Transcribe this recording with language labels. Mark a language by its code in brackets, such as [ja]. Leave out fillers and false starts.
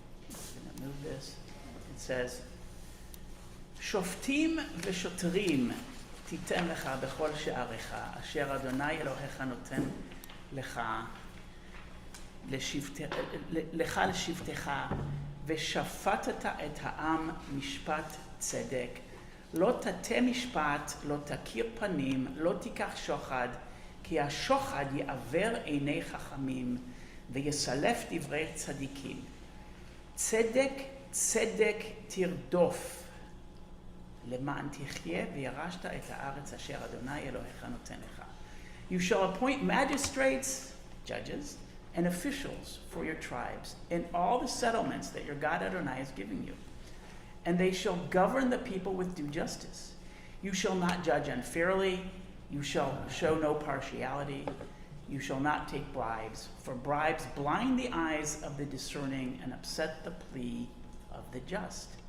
[he] I'm going to move this. It says, "Shoftim v'shotrim titen lecha bechol she'arecha, asher Adonai Elohecha noten lecha לשבטך, ושפטת את העם משפט צדק. לא תטה משפט, לא תכיר פנים, לא תיקח שוחד, כי השוחד יעוור עיני חכמים, ויסלף דברי צדיקים. צדק, צדק תרדוף, למען תחיה וירשת את הארץ אשר אדוני אלוהיך נותן לך. [en] You shall appoint magistrates, judges, and officials for your tribes in all the settlements that your God Adonai is giving you. And they shall govern the people with due justice. You shall not judge unfairly. You shall show no partiality. You shall not take bribes, for bribes blind the eyes of the discerning and upset the plea of the just.